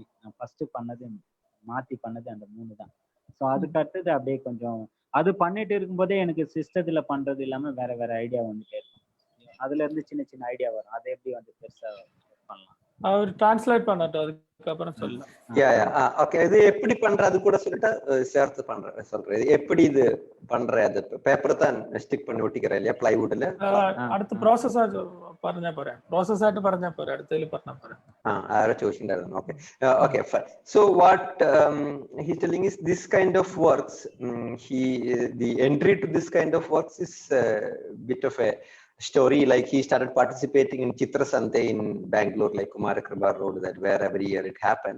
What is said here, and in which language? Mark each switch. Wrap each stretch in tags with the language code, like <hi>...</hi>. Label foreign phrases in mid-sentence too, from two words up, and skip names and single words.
<ta>நான் ஃபர்ஸ்ட் பண்ணது மாத்தி பண்ணது அந்த 3 தான். ஸோ அதுக்கு அடுத்தது அப்படியே கொஞ்சம் அது பண்ணிட்டு இருக்கும்போதே எனக்கு சிஸ்டத்துல பண்றது இல்லாம வேற ஐடியா வந்துட்டே இருக்கும். அதுல இருந்து சின்ன ஐடியா வரும், அதை எப்படி வந்து பெருசா பண்ணலாம். அவர் டிரான்ஸ்லேட் பண்ணட்டும், அதுக்கு அப்புறம் சொல்லலாம். ஓகே, இது எப்படி பண்றது கூட சொல்லிட்டு சேர்த்து சொல்றேன். எப்படி இது பண்றேன். அது பேப்பர் தான் ஸ்டிக் பண்ணி ஒட்டிக்கிறேன் இல்லையா பிளைவுட்ல.</ta> <ml>അടുത്ത പ്രോസസ് പറഞ്ഞാ പോരെ. പ്രോസസ് ആയിട്ട് പറഞ്ഞാ പോരെ. അടുത്തതിൽ പറഞ്ഞാ പോരെ. ആരോ ചോദിച്ചിട്ടുണ്ടായിരുന്നു.</ml> <en>Okay. Okay, fine. So what he's telling is this kind of works, the entry to this kind of works is a bit of a story. Like he started participating in Chitra Sante in Bangalore, like Kumara Kripa Road, that where every year it happens.</en>